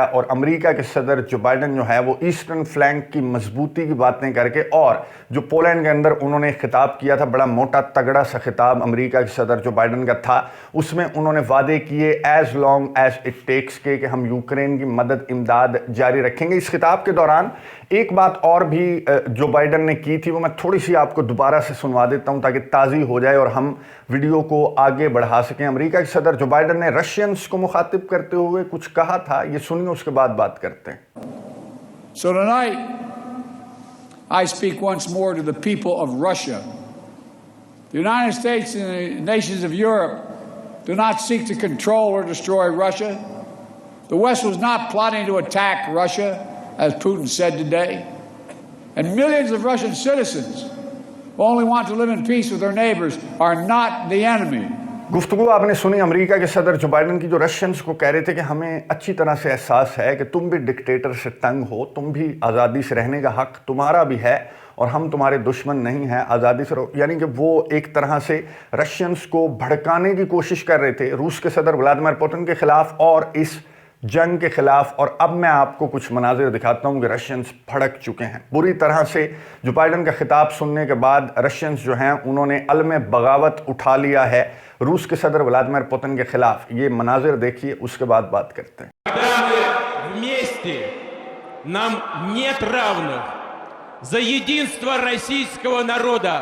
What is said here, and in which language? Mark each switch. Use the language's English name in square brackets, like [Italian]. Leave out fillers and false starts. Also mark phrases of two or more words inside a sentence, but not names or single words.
[Urdu] اور امریکہ کے صدر جو بائیڈن جو ہے وہ [English] eastern flank [Urdu] کی مضبوطی کی باتیں کر کے، اور جو پولینڈ کے اندر انہوں نے خطاب کیا تھا، بڑا موٹا تگڑا سا خطاب امریکہ کے صدر جو بائیڈن کا تھا، اس میں انہوں نے وعدے کیے [English] as long as it takes [Urdu] کے کہ ہم یوکرین کی مدد امداد جاری رکھیں گے. اس خطاب کے دوران ایک بات اور بھی جو بائیڈن نے کی تھی وہ میں تھوڑی سی آپ کو دوبارہ سے سنوا دیتا ہوں تاکہ تازہ ہو جائے اور ہم ویڈیو کو آگے بڑھا سکیں. امریکہ کے صدر جو بائیڈن نے رشینز کو مخاطب کرتے ہوئے کچھ کہا تھا، یہ سنیے، اس کے بعد بات کرتے ہیں. [English] So tonight, I speak once more to the people of Russia. The United States and the nations of Europe do not seek to control or destroy Russia. The West was not plotting to attack Russia, as Putin said today. And millions of Russian citizens who only want to live in peace with their neighbors are not the enemy. [Urdu] گفتگو آپ نے سنی امریکہ کے صدر جو بائیڈن کی، جو رشینز کو کہہ رہے تھے کہ ہمیں اچھی طرح سے احساس ہے کہ تم بھی ڈکٹیٹر سے تنگ ہو، تم بھی آزادی سے رہنے کا حق تمہارا بھی ہے اور ہم تمہارے دشمن نہیں ہیں، آزادی سے رہو. یعنی کہ وہ ایک طرح سے رشینز کو بھڑکانے کی کوشش کر رہے تھے روس کے صدر ولادیمیر پوتن کے خلاف اور اس جنگ کے خلاف. اور اب میں آپ کو کچھ مناظر دکھاتا ہوں کہ رشینز بھڑک چکے ہیں بری طرح سے. جو بائیڈن کا خطاب سننے کے بعد رشینز جو ہیں انہوں نے علم بغاوت اٹھا لیا ہے روس کے صدر ولادیمیر پوتن کے خلاف. یہ مناظر دیکھیے، اس کے بعد بات کرتے ہیں. [Russian] Нам нет равных за единство российского народа.